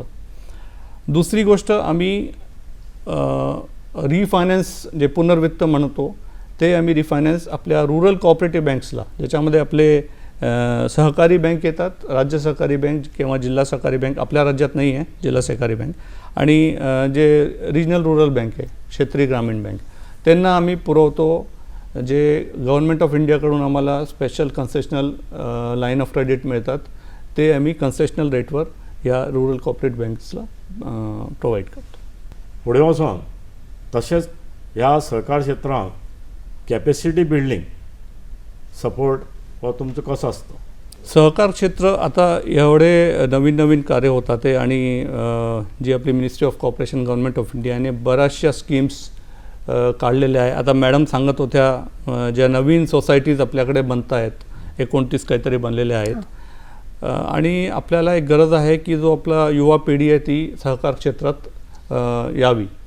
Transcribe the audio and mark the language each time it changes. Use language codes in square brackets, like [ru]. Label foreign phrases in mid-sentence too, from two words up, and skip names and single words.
[mr] दुसरी गोष्ट आम्ही रिफायनान्स जे पुनर्वित्त म्हणतो ते आम्ही रिफायनान्स आपल्या [en] rural cooperative [mr] बँक्सला, ज्याच्यामध्ये आपले सहकारी बँक येतात, राज्य सहकारी बँक किंवा जिल्हा सहकारी बँक आपल्या राज्यात नाही आहे, जिल्हा सहकारी बँक, आणि जे [en] regional rural bank [mr] आहे, क्षेत्रीय ग्रामीण बँक, त्यांना आम्ही पुरवतो. जे गव्हर्नमेंट ऑफ इंडियाकडून आम्हाला [en] special concessional line of credit [mr] मिळतात, ते आम्ही कन्सेशनल रेटवर या [en] rural cooperative [mr] बँक्सला प्रोव्हाइड करतो. [kok] फुडें वचून तशेंच ह्या सहकार क्षेत्रांत [en] capacity building support [kok] हो तुमचो कसो आसता? [mr] सहकार क्षेत्र आता एवढे नवीन नवीन कार्य होतात आहे आणि जी आपली मिनिस्ट्री ऑफ कॉर्पोरेशन गव्हर्नमेंट ऑफ इंडियाने बऱ्याचशा स्कीम्स काढलेल्या आहे. आता मॅडम सांगत होत्या ज्या नवीन सोसायटीज आपल्याकडे बनत आहेत, 29 काहीतरी बनलेल्या आहेत, आणि आपल्याला एक गरज आहे की जो आपला युवा पिढी आहे ती सहकार क्षेत्रात यावी.